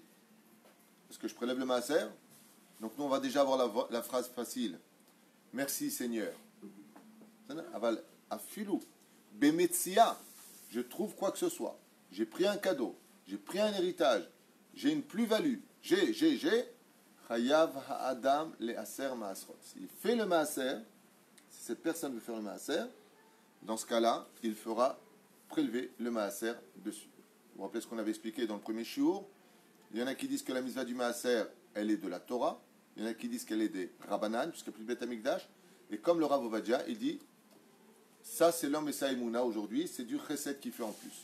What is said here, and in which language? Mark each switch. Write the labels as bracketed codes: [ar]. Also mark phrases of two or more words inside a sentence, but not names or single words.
[fr] Est-ce que je prélève le maaser? Donc nous, on va déjà avoir la phrase facile. Merci Seigneur. [he] אבל אפילו. [fr] Bemetsia, je trouve quoi que ce soit. J'ai pris un cadeau, j'ai pris un héritage, j'ai une plus-value, j'ai. [he] חייב האדם לעשר מעשרות. [fr] S'il fait le maaser, si cette personne veut faire le maaser, dans ce cas-là, il fera prélever le maaser dessus. Vous vous rappelez ce qu'on avait expliqué dans le premier shiur? Il y en a qui disent que la mitzvah du maaser, elle est de la Torah. Il y en a qui disent qu'elle est des Rabbanan, puisqu'il n'y a plus de Beth Amikdash. Et comme le Rav Ovadia, il dit, ça c'est l'homme et sa Emouna aujourd'hui, c'est du chesed qu'il fait en plus.